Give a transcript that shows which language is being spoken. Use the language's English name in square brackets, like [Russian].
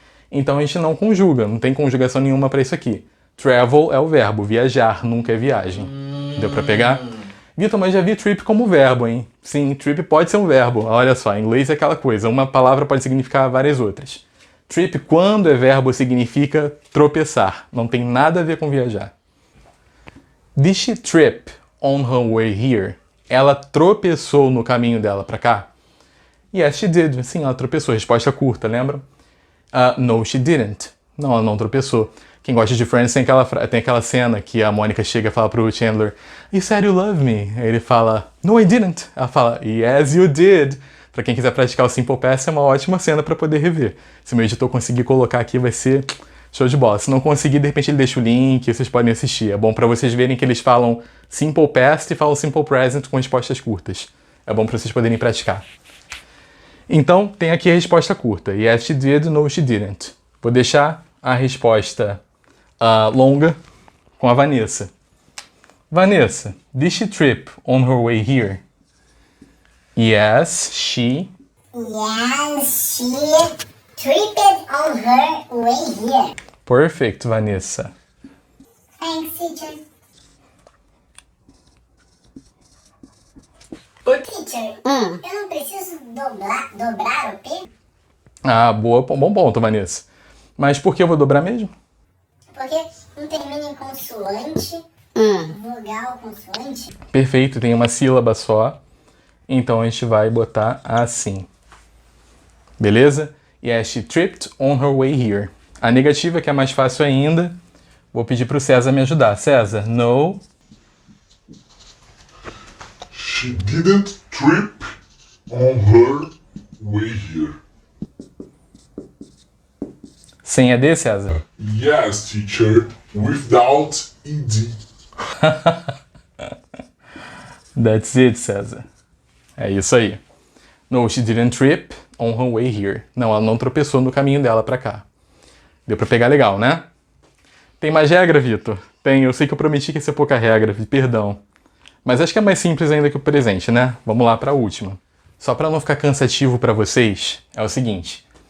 [Portuguese] Então a gente não conjuga, não tem conjugação nenhuma para isso aqui. Travel é o verbo, viajar nunca é viagem. Deu para pegar? Vitor, mas já vi trip como verbo, hein? Sim, trip pode ser um verbo. Olha só, em inglês é aquela coisa, uma palavra pode significar várias outras. Trip, quando é verbo, significa tropeçar. Não tem nada a ver com viajar. [English] Did she trip on her way here? [Portuguese] Ela tropeçou no caminho dela para cá? [English] Yes, she did. [Portuguese] Sim, ela tropeçou. Resposta curta, lembram? [English] No, she didn't. [Portuguese] Não, ela não tropeçou. Quem gosta de Friends tem aquela cena que a Mônica chega e fala pro Chandler, [English] You said you love me. [Portuguese] Aí ele fala, [English] No, I didn't. [Portuguese] Ela fala, [English] Yes, you did. [Portuguese] Pra quem quiser praticar o Simple Past, é uma ótima cena pra poder rever. Se o meu editor conseguir colocar aqui, vai ser show de bola. Se não conseguir, de repente ele deixa o link, vocês podem assistir. É bom pra vocês verem que eles falam Simple Past e falam Simple Present com respostas curtas. É bom pra vocês poderem praticar. Então, tem aqui a resposta curta. [English] Yes, she did. No, she didn't. [Portuguese] Vou deixar a resposta longa com a Vanessa. [English] Vanessa, did she trip on her way here? Yes, she... Yes, she tripped on her way here. Perfect, Vanessa. Thanks, teacher. [Portuguese] Teacher, eu não preciso dobrar o P? Ah, boa, bom ponto, Vanessa. Mas por que eu vou dobrar mesmo? Porque não termina em consoante, vogal, consoante. Perfeito, tem uma sílaba só. Então a gente vai botar assim. Beleza? [English] Yes, she tripped on her way here. [Portuguese] A negativa, que é mais fácil ainda, vou pedir pro César me ajudar. [English] César, no... She didn't trip on her way here. [Portuguese] Sem ED, César? [English] Yes, teacher, without ED. That's it, César. [Portuguese] É isso aí. [English] No, she didn't trip on her way here. [Portuguese] Não, ela não tropeçou no caminho dela pra cá. Deu pra pegar legal, né? Tem mais regra, Vitor? Tem, eu sei que eu prometi que ia ser pouca regra, perdão. Mas acho que é mais simples ainda que o presente, né? Vamos lá pra última. Só pra não ficar cansativo pra vocês, é o seguinte.